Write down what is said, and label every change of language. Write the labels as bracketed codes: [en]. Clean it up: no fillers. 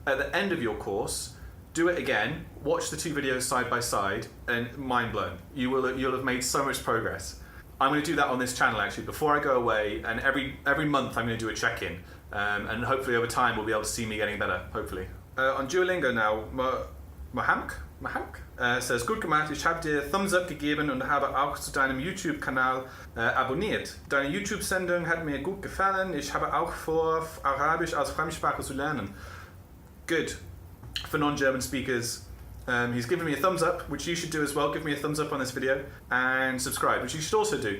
[en] At the end of your course, do it again, watch the 2 videos side by side, and mind blown. You'll have made so much progress. I'm going to do that on this channel actually before I go away, and every month I'm going to do a check-in, and hopefully over time we'll be able to see me getting better, hopefully. [de] On Duolingo now, Mahamk says, gut gemacht, ich habe dir Thumbs up gegeben und habe auch zu deinem YouTube-Kanal abonniert. Deine YouTube-Sendung hat mir gut gefallen, ich habe auch vor, Arabisch als Fremdsprache zu lernen. [en] Good. For non-German speakers, he's given me a thumbs up, which you should do as well. Give me a thumbs up on this video, and subscribe, which you should also do.